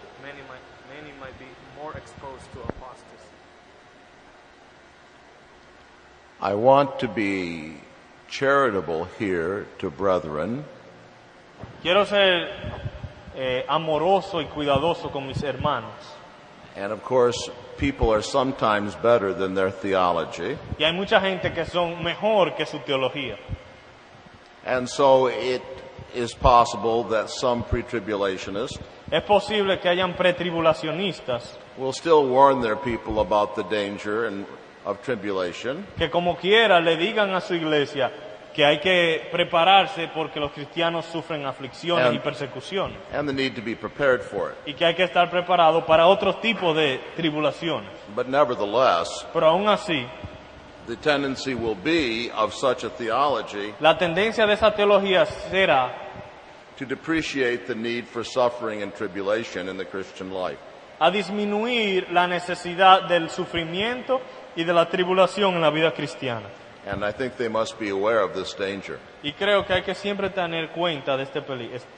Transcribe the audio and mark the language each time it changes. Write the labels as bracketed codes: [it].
[en] Many might be more exposed to apostasy. I want to be charitable here to brethren, [es] Quiero ser amoroso y cuidadoso con mis hermanos. [en] and of course, people are sometimes better than their theology, [es] Y hay mucha gente que son mejor que su teología. [en] and so it is possible that some pre-tribulationists [es] Es posible que hayan pretribulacionistas [en] will still warn their people about the danger of tribulation, [es] que como quiera le digan a su iglesia que hay que prepararse porque los cristianos sufren aflicciones y persecuciones [en] and the need to be prepared for it. [es] y que hay que estar preparado para otros tipos de tribulaciones. [en] But nevertheless, [es] Pero aún así, [en] the tendency will be of such a theology [es] la tendencia de esa teología será [en] to depreciate the need for suffering and tribulation in the Christian life. [es] a disminuir la necesidad del sufrimiento y de la tribulación en la vida cristiana. [en] And I think they must be aware of this danger. [es] Y creo que hay que siempre tener cuenta de este peligro.